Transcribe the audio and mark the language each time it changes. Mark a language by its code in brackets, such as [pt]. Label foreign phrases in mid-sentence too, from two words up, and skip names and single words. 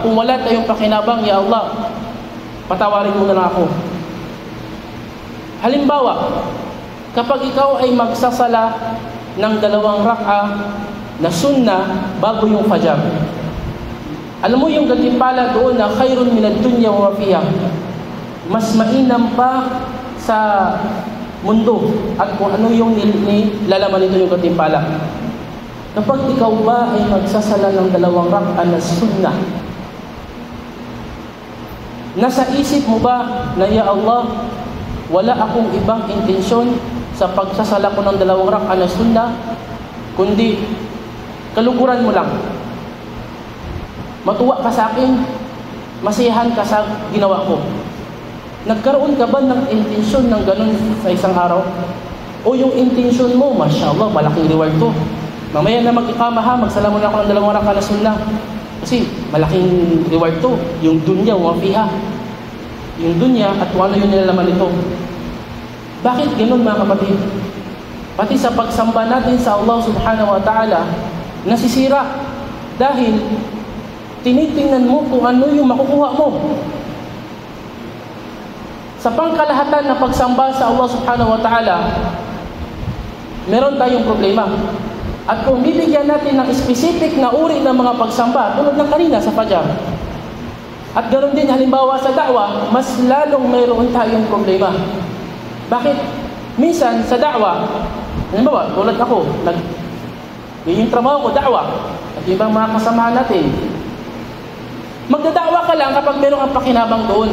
[tl] Kung wala tayong pakinabang, [ar] يا الله, [tl] patawarin mo na lang ako. Halimbawa, kapag ikaw ay magsasala ng 2 rak'a na sunnah bago yung fajar, alam mo yung gantimpala doon na [ar] خير من الدنيا وفيها, [tl] mas mainam pa sa mundo at kung ano yung nilalaman nito yung gantimpala. Kapag ikaw ba ay magsasala ng 2 rak'a na sunnah, nasa isip mo ba na, [ar] يا الله, [tl] wala akong ibang intensyon sa pagsasala ko ng 2 rak'a na sunnah, kundi kaluguran mo lang. Matuwa ka sa akin, masiyahan ka sa ginawa ko. Nagkaroon ka ba ng intensyon ng ganun sa isang araw? O yung intensyon mo, mashallah, malaking reward to. Mamaya na mag-ikama ha, magsala muna ako ng 2 rak'a na sunnah. Kasi malaking reward to, yung [ar] الدنيا وفيها. [tl] Yung dunya at kung ano yung nilalaman nito. Bakit ganun, mga kapatid? Pati sa pagsamba natin sa Allah [ar] سبحانه وتعالى, [tl] nasisira. Dahil tinitingnan mo kung ano yung makukuha mo. Sa pangkalahatan na pagsamba sa Allah [ar] سبحانه وتعالى, [tl] meron tayong problema. At kung bibigyan natin ng specific na uri ng mga pagsamba, tulad ng kanina sa fajar, at ganoon din halimbawa sa da'wa, mas lalong mayroon tayong problema. Bakit? Minsan sa da'wa, halimbawa, tulad ako, yung trabaho ko, da'wa, at yung ibang mga kasamahan natin, magdada'wa ka lang kapag meron kang pakinabang doon.